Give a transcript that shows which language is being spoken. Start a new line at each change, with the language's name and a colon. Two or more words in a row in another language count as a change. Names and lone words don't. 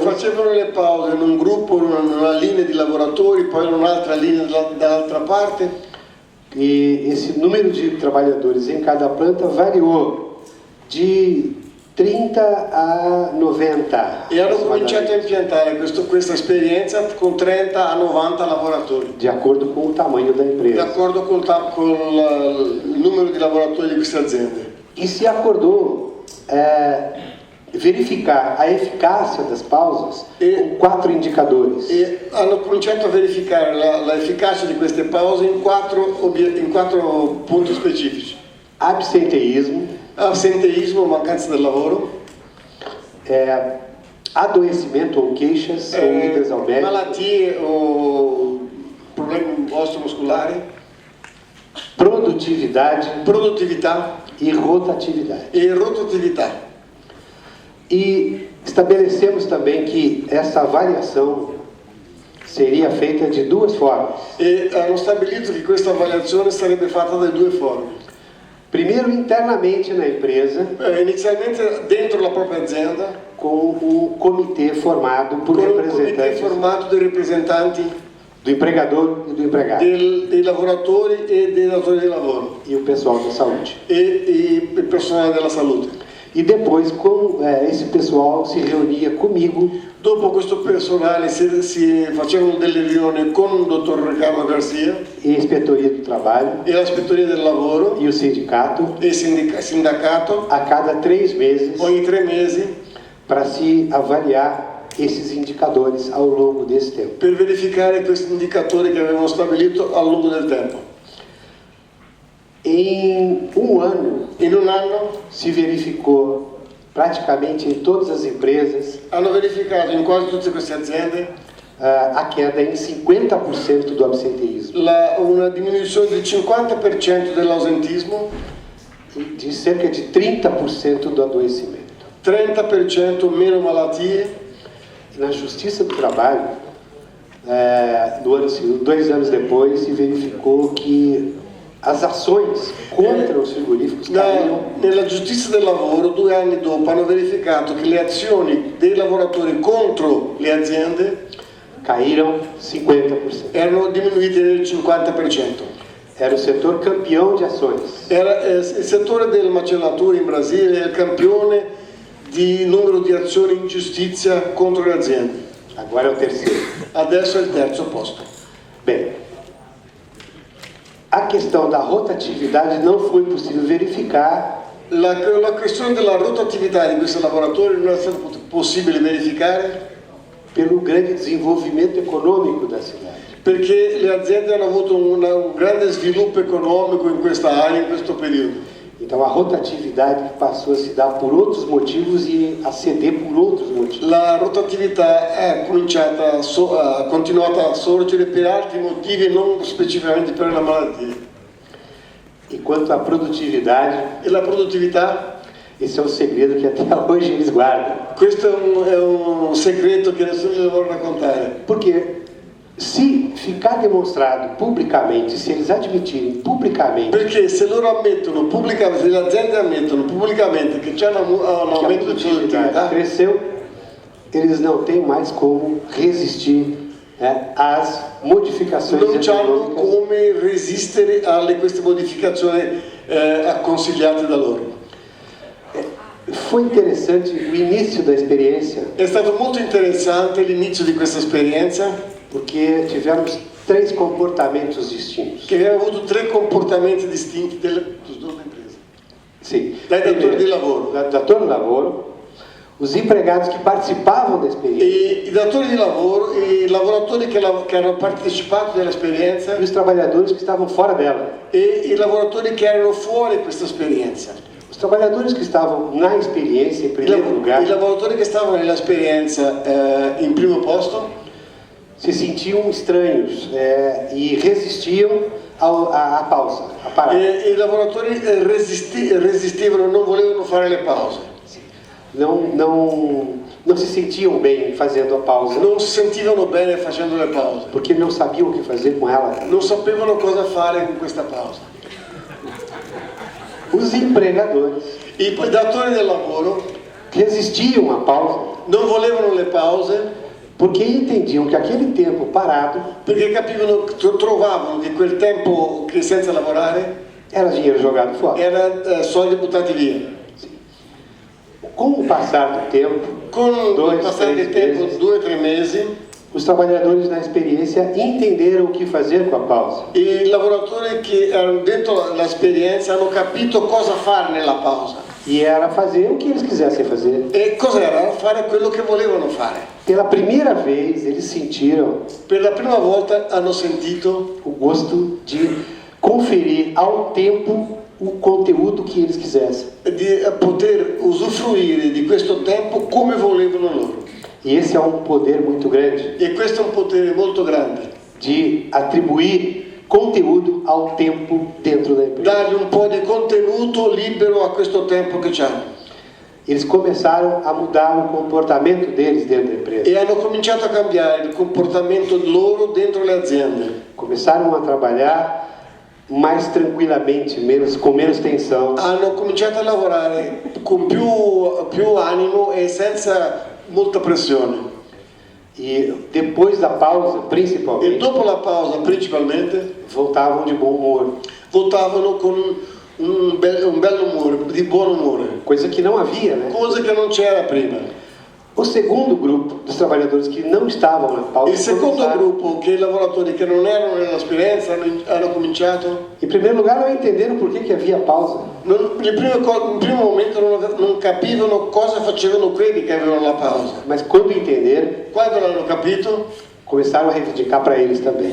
Italian: Facevano le pause in un gruppo, in una linea di lavoratori, poi in un'altra linea dall'altra parte.
Portuguese: E esse número de trabalhadores em cada planta variou de 30 a 90.
Italian: E hanno cominciato a impiantare questa esperienza con 30 a 90 lavoratori,
Portuguese: De acordo com o tamanho da
Italian: di
Portuguese: empresa.
Italian: accordo con il numero di lavoratori di queste aziende.
Portuguese: E se acordou verificar a eficácia das pausas com 4 indicadores.
Italian: E hanno cominciato a verificare l'efficacia di queste pause in quattro punti specifici:
Portuguese: Absenteísmo,
Italian: assenteismo, mancanza del lavoro,
Portuguese: adoecimento ou queixas ou idas ao médico,
Italian: malattie o problemi osteomuscolari,
Portuguese: produtividade
Italian: produttività
Portuguese: e rotatividade.
Italian: e rotatività.
Portuguese: E estabelecemos também que essa variação seria feita de 2 formas.
Italian: E hanno stabilito che questa variazione sarebbe fatta da 2 forme.
Portuguese: Primeiro, internamente na empresa,
Italian: Inizialmente dentro la propria azienda,
Portuguese: com um comitê formado por
Italian: con un comité
Portuguese: representantes
Italian: formato dei rappresentanti
Portuguese: do empregador e do empregado
Italian: dei lavoratori e dei datori di lavoro
Portuguese: e o pessoal da saúde.
Italian: e il personale della salute.
Portuguese: E depois, esse pessoal se reunia comigo
Italian: Dopo questo personale si facevano delle riunioni con il dottor Riccardo Garcia
Portuguese: e a Inspetoria do Trabalho
Italian: e l'ispettoria del lavoro
Portuguese: e o sindicato
Italian: e il sindacato
Portuguese: a cada 3 meses
Italian: ogni 3 mesi
Portuguese: para se avaliar esses indicadores ao longo desse tempo.
Italian: per verificare questi indicatori che avevano stabilito a lungo del tempo.
Portuguese: Em um ano,
Italian: In un anno
Portuguese: se verificou praticamente em todas as empresas
Italian: hanno verificato in quasi tutte queste aziende
Portuguese: a queda em 50% do absenteísmo,
Italian: una diminuzione del 50% dell'ausentismo,
Portuguese: de cerca de 30% do adoecimento.
Italian: 30% meno malattie.
Portuguese: Na Justiça do Trabalho, 2 anos depois, se verificou que as ações contra os frigoríficos caíram.
Italian: Nella giustizia del lavoro, 2 anni dopo, hanno verificato che le azioni dei lavoratori contro le aziende
Portuguese: Caíram 50%.
Italian: erano diminuite del 50%.
Portuguese: Era o setor campeão de ações.
Italian: Il settore della macellatura in Brasile è il campione di numero di azioni in giustizia contro le aziende.
Portuguese: Agora é o terceiro.
Italian: Adesso è il terzo posto.
Portuguese: Bem, a questão da rotatividade não foi possível verificar
Italian: La questione della rotatività di questi lavoratori non è stato possibile verificare
Portuguese: pelo grande desenvolvimento econômico da cidade.
Italian: perché le aziende hanno avuto un grande sviluppo economico in questa area, in questo periodo.
Portuguese: Então a rotatividade passou a se dar por outros motivos e a ceder por outros motivos.
Italian: La rotatività è continuata a sorgere per altri motivi e non specificamente per la malattia.
Portuguese: E quanto à produtividade,
Italian: E la produttività?
Portuguese: esse é um segredo que até hoje eles guardam.
Italian: Questo è un segreto che nessuno gli vuole raccontare.
Portuguese: Porque se ficar demonstrado publicamente, se eles admitirem publicamente
Italian: Perché se loro ammettono pubblicamente, se le aziende ammettono pubblicamente che c'è un
Portuguese: que a
Italian: aumento di
Portuguese: produtividade
Italian: produttività,
Portuguese: cresceu, eles não têm mais como resistir às modificações
Italian: non hanno
Portuguese: econômicas.
Italian: come resistere alle queste modificazioni consigliate da loro.
Portuguese: Foi interessante o início da experiência,
Italian: È stato molto interessante l'inizio di questa esperienza,
Portuguese: porque tivemos 3 comportamentos distintos.
Italian: che abbiamo avuto 3 comportamenti distinti
Portuguese: dos dono da
Italian: impresa.
Portuguese: Sim.
Italian: Dai datori di lavoro. Dator do lavoro,
Portuguese: os empregados que participavam da experiência
Italian: E i datori di lavoro, i lavoratori che hanno partecipato dell'esperienza
Portuguese: e os trabalhadores que estavam fora dela.
Italian: e i lavoratori che erano fuori questa esperienza.
Portuguese: Os trabalhadores que estavam na experiência, em primeiro lugar,
Italian: I lavoratori che stavano nell'esperienza in primo posto
Portuguese: se sentiam estranhos e resistiam à pausa, à parada.
Italian: I lavoratori resistevano, non volevano fare le pause,
Portuguese: Não se sentiam bem fazendo a pausa,
Italian: non si sentivano bene facendo le pause,
Portuguese: porque não sabiam o que fazer com ela.
Italian: non sapevano cosa fare con questa pausa.
Portuguese: Os empregadores
Italian: I datori del lavoro
Portuguese: resistiam à pausa
Italian: non volevano le pause
Portuguese: porque entendiam que aquele tempo parado
Italian: perché trovavano che quel tempo che senza lavorare
Portuguese: era dinheiro jogado fora.
Italian: era soldi buttati via.
Portuguese: Com o passar do tempo,
Italian: Con il 2, passare 3 del tempo,
Portuguese: meses,
Italian: 2 o 3 mesi,
Portuguese: os trabalhadores na experiência entenderam o que fazer com a pausa.
Italian: i lavoratori che erano dentro l'esperienza hanno capito cosa fare nella pausa.
Portuguese: E era fazer o que eles quisessem fazer.
Italian: E cos'era? Fare quello che volevano fare.
Portuguese: Pela primeira vez, eles sentiram
Italian: Per la prima volta hanno sentito
Portuguese: o gosto de conferir ao tempo o conteúdo que eles quisessem.
Italian: di poter usufruire di questo tempo come volevano loro.
Portuguese: E esse é um poder muito grande
Italian: E questo è un potere molto grande.
Portuguese: de atribuir conteúdo ao tempo dentro da empresa.
Italian: Dargli un po' di contenuto libero a questo tempo che hanno.
Portuguese: Eles começaram a mudar o comportamento deles dentro da empresa.
Italian: E hanno cominciato a cambiare il comportamento loro dentro le aziende.
Portuguese: Começaram a trabalhar mais tranquilamente, com menos tensão.
Italian: Hanno cominciato a lavorare con più animo e senza molta pressione.
Portuguese: E depois da pausa,
Italian: E
Portuguese: principalmente,
Italian: dopo la pausa, principalmente,
Portuguese: voltavam de bom humor.
Italian: votavano con un bel umore, di buon umore,
Portuguese: Coisa que não havia, né?
Italian: cosa che non c'era prima.
Portuguese: O segundo grupo dos trabalhadores que não estavam na pausa
Italian: Il secondo
Portuguese: começaram,
Italian: gruppo, che i lavoratori che non erano nell'esperienza, hanno cominciato,
Portuguese: em primeiro lugar, não entenderam por que havia pausa.
Italian: in primo momento non capivano cosa facevano quelli che avevano la pausa.
Portuguese: Mas quando entenderam,
Italian: Quando l'hanno capito,
Portuguese: começaram a reivindicar para eles também.